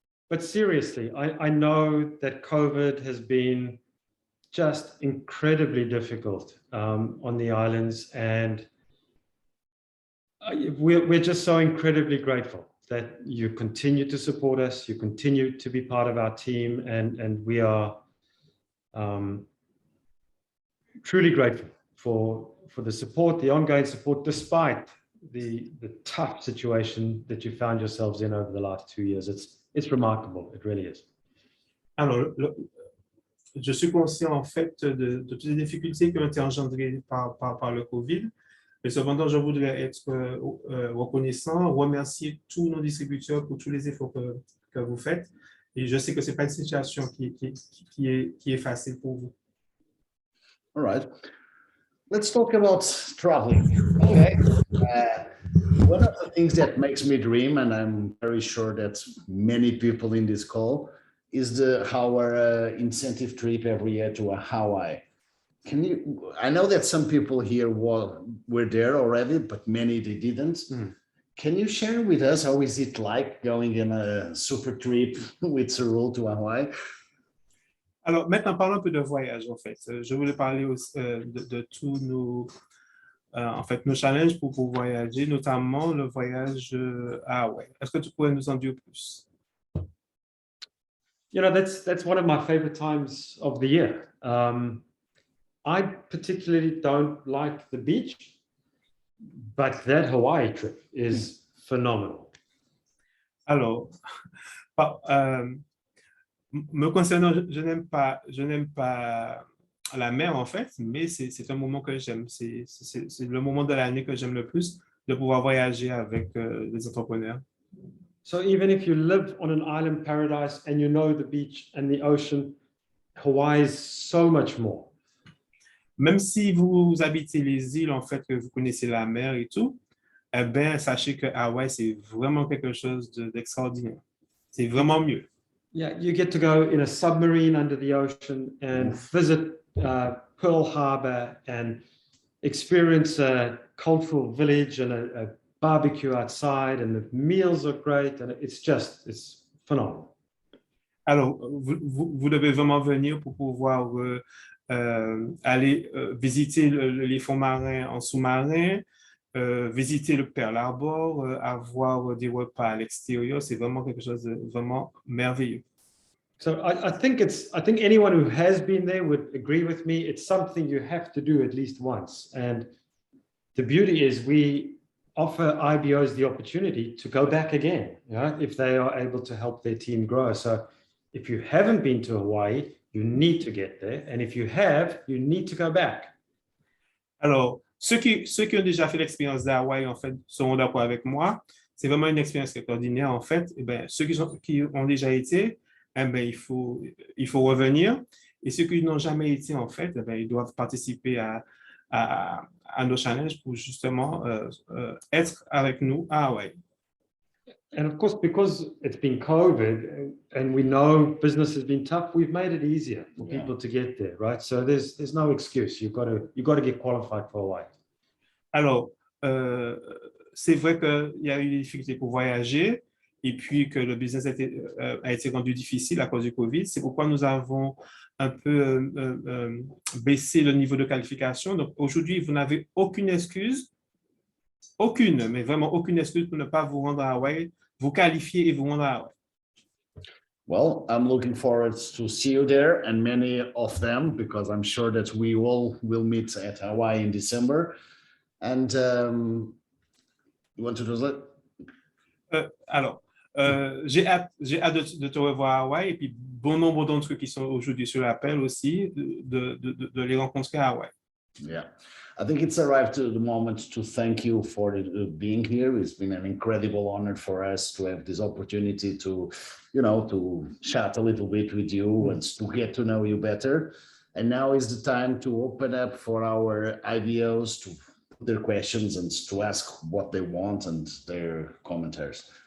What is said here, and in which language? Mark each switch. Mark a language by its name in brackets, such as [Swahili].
[English] But seriously, I know that COVID has been just incredibly difficult on the islands, and we're just so incredibly grateful that you continue to support us, you continue to be part of our team, and we are truly grateful for the support, the ongoing support, despite the tough situation that you found yourselves in over the last 2 years. It's remarkable, it really is. [French] Alors, je suis conscient en fait de toutes les difficultés qui ont été engendrées par le COVID, Mais cependant, je voudrais être reconnaissant, remercier tous nos distributeurs pour tous les efforts que vous faites. Et je sais que ce n'est pas une situation qui est facile pour vous. [English] All right. Let's talk about traveling. Okay. One of the things that makes me dream, and I'm very sure that many people in this call, is our incentive trip every year to Hawaii. I know that some people here were there already, but many they didn't. Can you share with us how is it like going in a super trip with Cyril to Hawaii? [French] Alors, maintenant, parlons un peu de voyage, en fait. Je voulais parler aussi, de tous nos challenges pour voyager, notamment le voyage à Hawaï. Est-ce que tu pourrais nous en dire plus? [English] You know, that's one of my favorite times of the year. I particularly don't like the beach, but that Hawaii trip is phenomenal. [French] Alors, me concernant, je n'aime pas la mer en fait, mais c'est un moment que j'aime. C'est le moment de l'année que j'aime le plus, de pouvoir voyager avec les entrepreneurs. [English] So even if you live on an island paradise and you know the beach and the ocean, Hawaii is so much more. [French] Même si vous habitez les îles, en fait, que vous connaissez la mer et tout, eh bien, sachez que Hawaï, c'est vraiment quelque chose d'extraordinaire. C'est vraiment mieux. [English] Yeah, you get to go in a submarine under the ocean and visit Pearl Harbor and experience a cultural village and a barbecue outside, and the meals are great, and it's phenomenal. [French] Alors, vous devez vraiment venir pour pouvoir aller visiter les fonds marins en sous-marin, visiter le Pearl Harbor, avoir des repas à l'extérieur. C'est vraiment quelque chose de vraiment merveilleux. [English] So I think anyone who has been there would agree with me. It's something you have to do at least once. And the beauty is we offer IBOs the opportunity to go back again, you know, if they are able to help their team grow. So if you haven't been to Hawaii, you need to get there. And if you have, you need to go back. [French] Alors, ceux qui ont déjà fait l'expérience d'Hawaï, en fait, seront d'accord avec moi. C'est vraiment une expérience extraordinaire, en fait. Eh bien, ceux qui ont déjà été, eh bien, il faut revenir. Et ceux qui n'ont jamais été, en fait, eh bien, ils doivent participer à nos challenges pour justement être avec nous à Hawaï. [English] And of course, because it's been COVID and we know business has been tough, we've made it easier for people to get there, right? So there's no excuse. You've got to get qualified for Hawaii. [French] Alors, c'est vrai qu'il y a eu des difficultés pour voyager et puis que le business a été rendu difficile à cause du COVID. C'est pourquoi nous avons un peu baissé le niveau de qualification. Donc, aujourd'hui, vous n'avez aucune excuse, mais vraiment aucune excuse pour ne pas vous rendre à Hawaï, vous qualifier et vous rendre à Hawaï. [English] Well, I'm looking forward to see you there and many of them, because I'm sure that we all will meet at Hawaii in December. And you want to do that? [French] Alors, j'ai hâte de te revoir à Hawaï et puis bon nombre d'entre eux qui sont aujourd'hui sur l'appel aussi, de les rencontrer à Hawaï. [English] Yeah, I think it's arrived to the moment to thank you for being here. It's been an incredible honor for us to have this opportunity to, to chat a little bit with you and to get to know you better. And now is the time to open up for our IBOs to put their questions and to ask what they want and their commentaries.